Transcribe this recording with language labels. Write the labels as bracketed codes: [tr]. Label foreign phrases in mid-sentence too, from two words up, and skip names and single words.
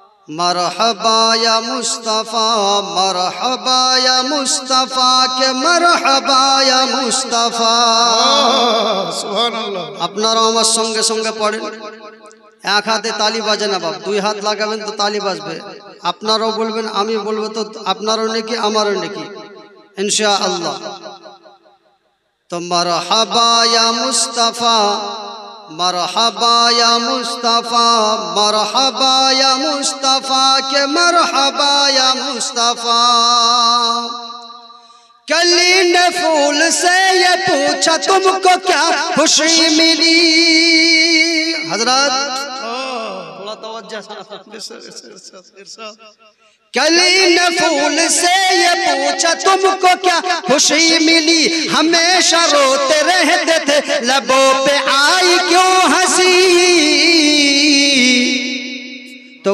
[ur] مرحبا یا مصطفیٰ مرحبا یا مصطفیٰ کہ مرحبا یا مصطفیٰ [bn] সুবহানাল্লাহ। আপনারা আমার সঙ্গে সঙ্গে পড়েন। এক হাতে তালি বাজে না বাপ, দুই হাত লাগাবেন তো তালি বাজবে। আপনারাও বলবেন, আমি বলবো তো আপনারও নেকি আমারও নেকি [ar] إن شاء الله. [ur] تو مرحبا یا مصطفیٰ مرحبا یا مصطفیٰ مرحبا یا مصطفیٰ کہ مرحبا یا مصطفیٰ کلی نے پھول سے یہ پوچھا تم کو کیا خوشی ملی حضرات تھوڑا توجہ کلی نے پھول سے یہ پوچھا تم کو کیا خوشی ملی ہمیشہ روتے رہتے تھے لبوں پہ آئی کیوں ہنسی تو